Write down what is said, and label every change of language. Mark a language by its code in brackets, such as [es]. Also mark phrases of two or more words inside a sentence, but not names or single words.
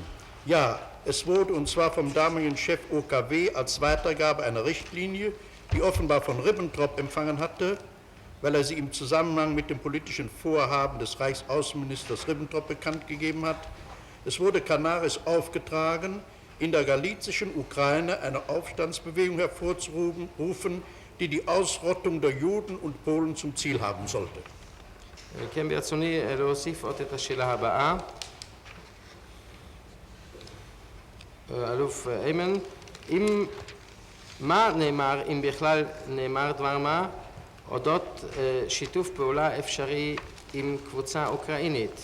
[de] Ja, es wurde, und zwar vom damaligen Chef OKW, als Weitergabe einer Richtlinie, die offenbar von Ribbentrop empfangen hatte, weil er sie im Zusammenhang mit dem politischen Vorhaben des Reichsaußenministers Ribbentrop bekannt gegeben hat. Es wurde Canaris aufgetragen, in der galizischen Ukraine eine Aufstandsbewegung hervorzurufen, die die Ausrottung der Juden und Polen zum Ziel haben sollte. [he] כן, ברצוני להוסיף עוד את השאלה הבאה. אלוף איימן, מה נאמר, אם בכלל נאמר דבר מה, אודות שיתוף פעולה אפשרי עם קבוצה אוקראינית?